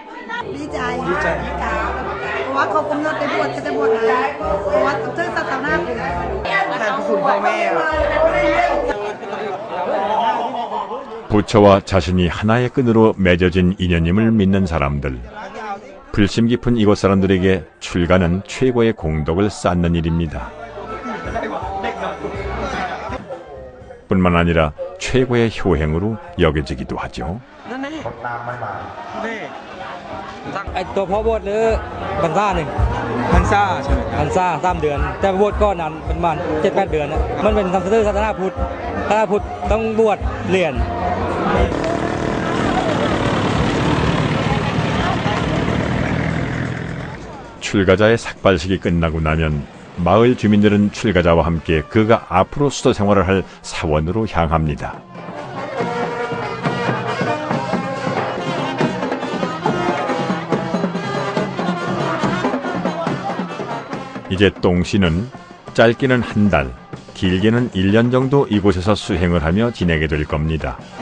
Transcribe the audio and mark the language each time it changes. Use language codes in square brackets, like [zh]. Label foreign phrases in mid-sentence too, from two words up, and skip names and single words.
[ko] 부처와 자신이 하나의 끈으로 맺어진 인연임을 믿는 사람들. 불심 깊은 이곳 사람들에게 출가는 최고의 공덕을 쌓는 일입니다. 뿐만 아니라 최고의 효행으로 여겨지기도 하죠. [th] ไอตัวพ่อบวชหรือพรรษาหนึ่งพรรษาใช่ไหมพรรษา3 เดือนแต่บวชก่อนนั้นเป็นมัน 7-8 เดือนนะมันเป็นศาสนาพุทธต้องบวชเรียน [ko] 출가자의 삭발식이 끝나고 나면 마을 주민들은 출가자와 함께 그가 앞으로 수도 생활을 할 사원으로 향합니다. 이제 똥씨는 짧게는 1달, 길게는 1년 정도 이곳에서 수행을 하며 지내게 될 겁니다.